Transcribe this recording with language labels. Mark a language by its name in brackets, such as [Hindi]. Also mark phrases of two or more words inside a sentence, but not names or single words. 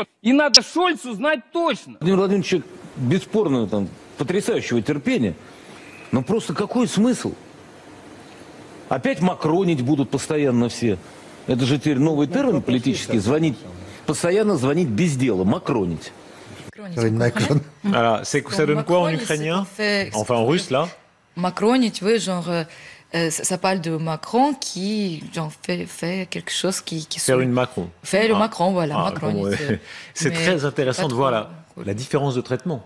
[Russian] И надо Шольцу знать точно. Владимир Владимирович, бесспорно, потрясающего терпения. Но просто какой смысл? Опять макронить будут постоянно все. Это же теперь новый термин политический. Постоянно звонить без дела, макронить. [French] Alors, ça donne quoi en ukrainien? Enfin en russe, là? Macronить, oui, genre... ça parle de Macron qui genre, fait quelque chose qui faire une Macron. Fait le Macron, voilà. Macron, bon, ouais. C'est très intéressant de voir la différence de traitement.